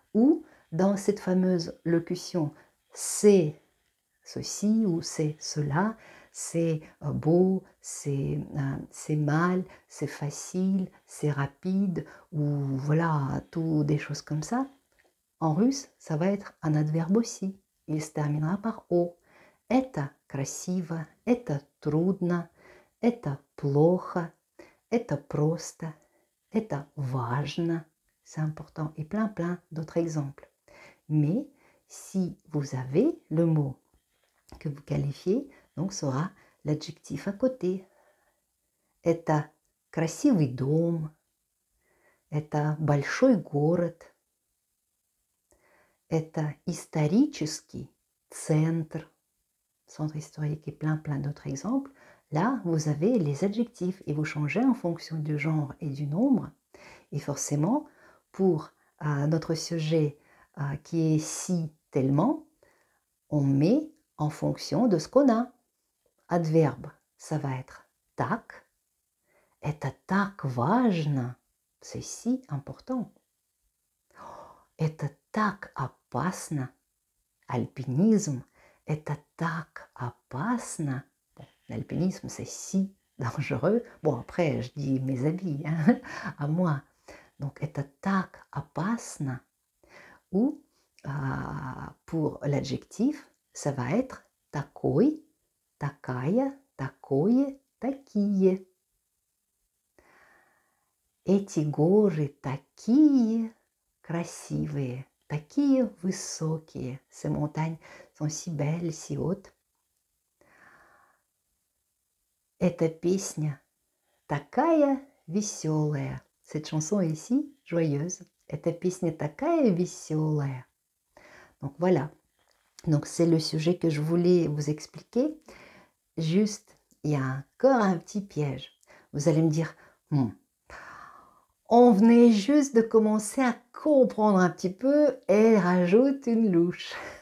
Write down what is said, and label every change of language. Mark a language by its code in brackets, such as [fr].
[fr] Ou dans cette fameuse locution, c'est ceci ou c'est cela, c'est beau, c'est mal, c'est facile, c'est rapide, ou voilà, tout des choses comme ça. En russe, ça va être un adverbe aussi. Il se terminera par O. [ru] Это красиво, это трудно, это плохо, это просто, это важно. [fr] C'est important. Et plein d'autres exemples. Mais si vous avez le mot que vous qualifiez, donc sera l'adjectif à côté. [ru] Это красивый дом, это большой город, это исторический центр, [fr] centre historique et plein d'autres exemples. Là, vous avez les adjectifs et vous changez en fonction du genre et du nombre. Et forcément, pour notre sujet qui est si tellement, on met en fonction de ce qu'on a. Adverbe, ça va être так. [ru] Это так важно. [fr] C'est si important. [ru] Это так опасно. Alpinisme. Это так опасно. [fr] Bon, l'alpinisme, c'est si dangereux. Bon, après, je dis mes avis, hein, à moi. Donc, [ru] это так опасно. [fr] Ou, pour l'adjectif, ça va être [ru] такой, такая, такое, такие. Эти горы такие красивые, такие высокие. [fr] Ces montagnes sont si belles, si hautes. [ru] Эта песня такая веселая. [fr] Cette chanson est ici joyeuse. [ru] Эта песня такая веселая. [fr] Donc voilà. Donc c'est le sujet que je voulais vous expliquer. Juste, il y a encore un petit piège. Vous allez me dire, on venait juste de commencer à comprendre un petit peu et elle rajoute une louche.